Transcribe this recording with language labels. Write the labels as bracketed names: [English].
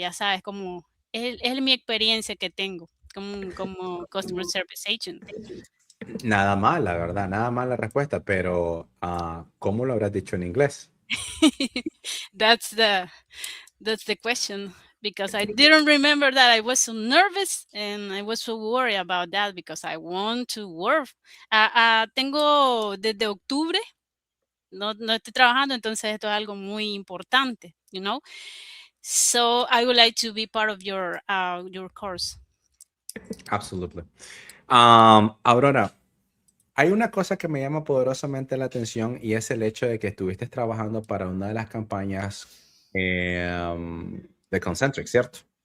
[Spanish] Ya sabes, como es mi experiencia que tengo como Customer Service Agent. Nada mal, la verdad, nada mal la respuesta, pero ¿cómo lo habrás dicho en inglés? [English] That's the question, because I didn't remember that. I was so nervous and I was so worried about that because I want to work. [Spanish] Tengo desde octubre, no estoy trabajando, entonces esto es algo muy importante, [English] you know. So I would like to be part of your course. Absolutely. [Spanish] Aurora, hay una cosa que me llama poderosamente la atención y es el hecho de que estuviste trabajando para una de las campañas de Concentric, ¿cierto?